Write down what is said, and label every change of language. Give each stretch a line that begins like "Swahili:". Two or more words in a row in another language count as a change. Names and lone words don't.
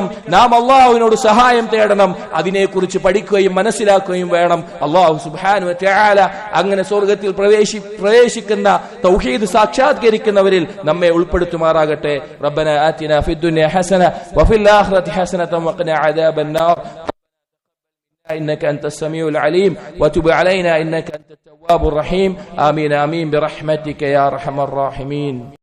Malayalam: നാം അള്ളാഹുവിനോട് സഹായം തേടണം. അതിനെക്കുറിച്ച് പഠിക്കുകയും മനസ്സിലാക്കുകയും വേണം. അള്ളാഹു
Arabic: سبحانه وتعالى
Malayalam: അങ്ങനെ സ്വർഗത്തിൽ പ്രവേശിക്കുന്ന തൗഹീദ് സാക്ഷാത്കരിക്കുന്നവരിൽ നമ്മെ ഉൾപ്പെടുത്തുമാറാകട്ടെ.
Arabic: ربنا آتنا في الدنيا حسنة وفي الآخرة حسنة وقنا عذاب النار. إنك أنت السميع العليم وتب علينا إنك أنت التواب الرحيم. آمين آمين برحمتك يا أرحم الراحمين.